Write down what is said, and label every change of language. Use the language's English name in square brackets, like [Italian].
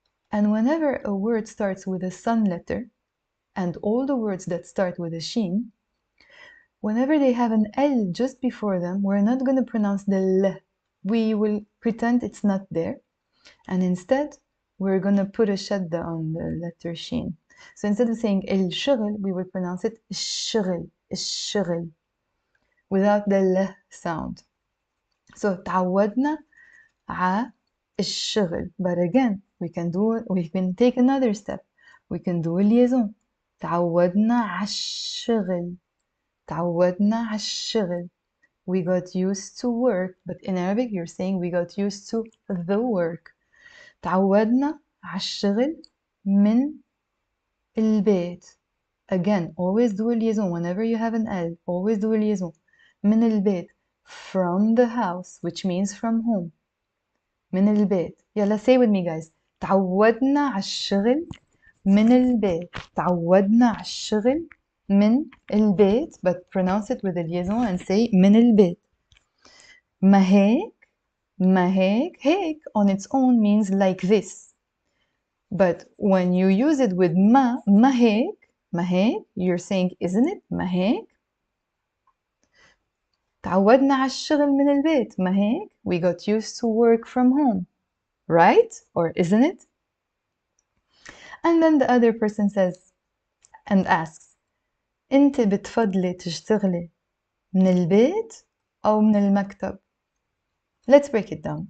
[English] And whenever a word starts with a sun letter, and all the words that start with a shin, whenever they have an L just before them, we're not going to pronounce the L. We will pretend it's not there. And instead, we're going to put a shadda on the letter shin. So instead of saying الشغل, we will pronounce it الشغل, الشغل, without the L sound. So [Arabic] تعودنا ع الشغل. [English] But again, we can take another step. We can do a liaison. [Arabic] تعودنا على الشغل. تعودنا على الشغل. [English] We got used to work. But in Arabic, you're saying we got used to the work. [Arabic] تعودنا على الشغل من البيت. [English] Again, always do a liaison. Whenever you have an L, always do a liaison. [Arabic] من البيت. [English] From the house, which means from home. [Arabic] من البيت. [English] يلا say with me guys. [Arabic] تعودنا على الشغل من البيت. تعودنا على الشغل من البيت. [English] But pronounce it with a liaison and say [Arabic] من البيت. ما هيك. ما هيك. [English] هيك on its own means like this. But when you use it with [Arabic] ما هيك. ما هيك. [English] You're saying isn't it. ما هيك. [Arabic] تعودنا على الشغل من البيت. ما هيك. [English] We got used to work from home. Right? Or isn't it? And then the other person says and asks, [Arabic] أنت بتفضلي تشتغلي من البيت أو من [English] المكتب? Let's break it down.